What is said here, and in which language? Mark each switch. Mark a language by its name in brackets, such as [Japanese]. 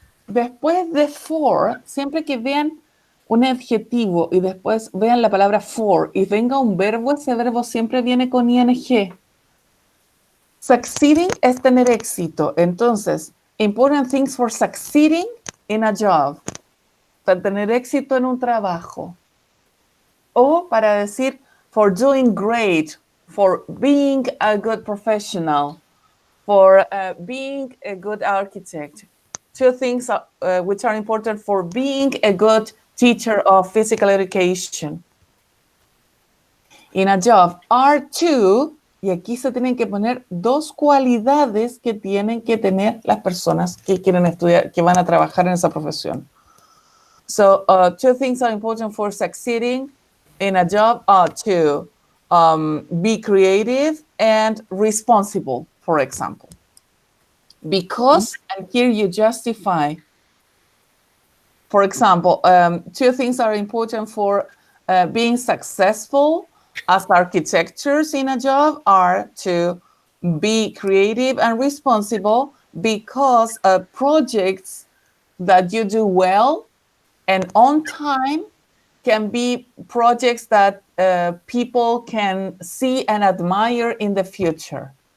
[Spanish] Después de for, siempre que vean un adjetivo y después vean la palabra for y venga un verbo, ese verbo siempre viene con ing. Succeeding es tener éxito. [English] Entonces, important things for succeeding in a job. [Spanish] Para tener éxito en un trabajo. O para decir [English] for doing great, for being a good professional, for being a good architect. Two things which are important for being a good teacher of physical education. In a job are two, [Spanish] y aquí se tienen que poner dos cualidades que tienen que tener las personas que quieren estudiar, que van a trabajar en esa profesión. [English] So, two things are important for succeeding in a job are to be creative and responsible, for example. Because, and here you justify, for example, two things are important for being successful as architects in a job are to be creative and responsible because projects that you do well and on time can be projects that people can see and admire in the future.